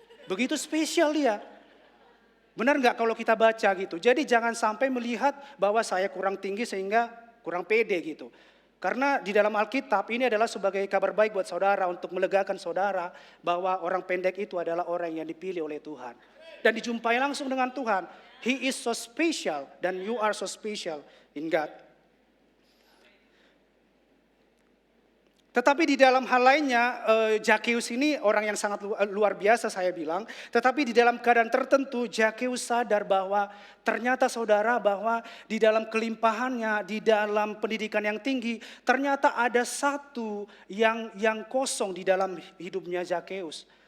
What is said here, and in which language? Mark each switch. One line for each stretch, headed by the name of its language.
Indonesian: Begitu spesial dia. Benar nggak kalau kita baca gitu? Jadi jangan sampai melihat bahwa saya kurang tinggi sehingga kurang pede gitu. Karena di dalam Alkitab ini adalah sebagai kabar baik buat saudara untuk melegakan saudara bahwa orang pendek itu adalah orang yang dipilih oleh Tuhan. Dan dijumpai langsung dengan Tuhan.
English: He is so special dan you are so special in God.
Indonesian: Tetapi di dalam hal lainnya, Zakeus ini orang yang sangat luar biasa saya bilang. Tetapi di dalam keadaan tertentu, Zakeus sadar bahwa ternyata saudara bahwa di dalam kelimpahannya, di dalam pendidikan yang tinggi, ternyata ada satu yang kosong di dalam hidupnya Zakeus.